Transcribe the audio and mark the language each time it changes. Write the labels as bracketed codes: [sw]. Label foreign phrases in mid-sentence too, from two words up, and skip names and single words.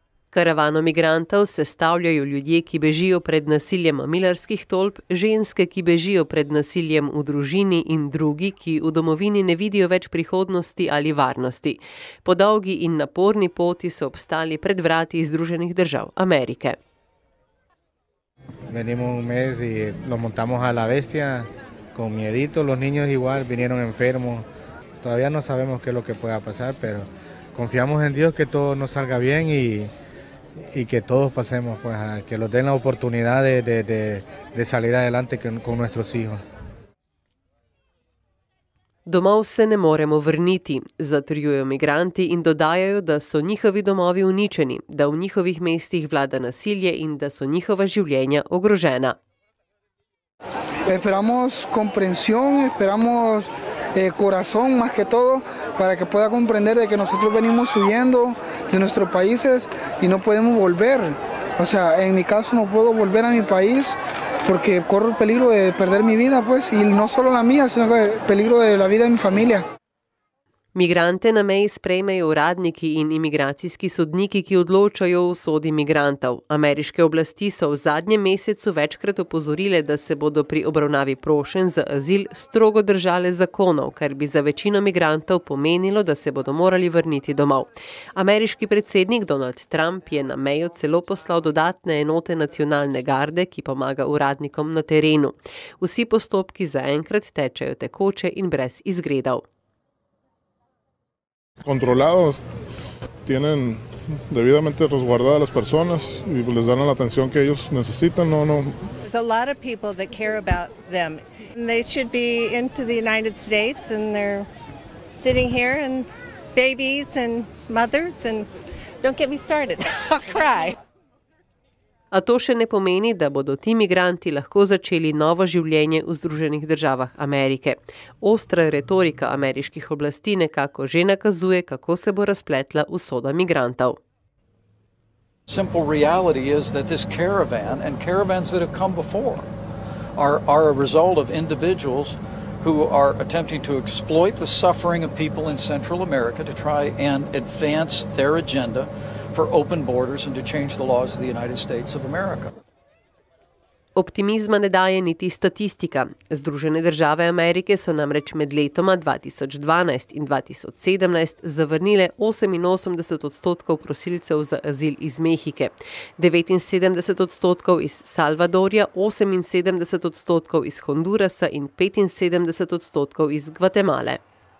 [sl] Karavano migrantov sestavljajo ljudje, ki bežijo pred nasiljem mamilarskih tolp, ženske, ki bežijo pred nasiljem v družini in drugi, ki v domovini ne vidijo več prihodnosti ali varnosti. Po dolgi in naporni poti so obstali pred vrati Združenih držav Amerike. [es] Venimos un mes y nos montamos a la bestia con miedito, los niños igual vinieron enfermos. Todavía no sabemos qué es lo que pueda pasar, pero confiamos en Dios que todo nos salga bien y que todos pasemos, pues, que nos den la oportunidad de salir adelante con nuestros hijos. [sl] Domov se ne moremo vrniti, zatrjujejo migranti in dodajajo, da so njihovi domovi uničeni, da v njihovih mestih vlada nasilje in da so njihova življenja ogrožena. [es] Esperamos comprensión, esperamos corazón más que todo, para que pueda comprender de que nosotros venimos huyendo de nuestros países y no podemos volver. O sea, en mi caso no puedo volver a mi país porque corro el peligro de perder mi vida, pues, y no solo la mía, sino el peligro de la vida de mi familia. [sl] Migrante na meji sprejmejo uradniki in imigracijski sodniki, ki odločajo o usodi migrantov. Ameriške oblasti so v zadnjem mesecu večkrat opozorile, da se bodo pri obravnavi prošenj za azil strogo držale zakonov, kar bi za večino migrantov pomenilo, da se bodo morali vrniti domov. Ameriški predsednik Donald Trump je na mejo celo poslal dodatne enote nacionalne garde, ki pomaga uradnikom na terenu. Vsi postopki zaenkrat tečejo tekoče in brez izgredov. [es] Controlados, tienen debidamente resguardadas las personas y les dan la atención que ellos necesitan. [en] There's a lot of people that care about them. They should be into the United States and they're sitting here and babies and mothers and don't get me started. I'll cry. [sl] A to še ne pomeni, da bodo ti migranti lahko začeli novo življenje v Združenih državah Amerike. Ostra retorika ameriških oblasti nekako že nakazuje, kako se bo razpletla usoda migrantov. [en] Simple reality is that this caravan and caravans that have come before are a result of individuals who are attempting to exploit the suffering of people in Central America to try and advance their agenda for open borders and to change the laws of the United States of America. [sl] Optimizma ne daje niti statistika. Združene države Amerike so namreč med letoma 2012 in 2017 zavrnile 88% prosilcev za azil iz Mehike, 79% iz Salvadorja, 78% iz Hondurasa in 75% iz Gvatemale.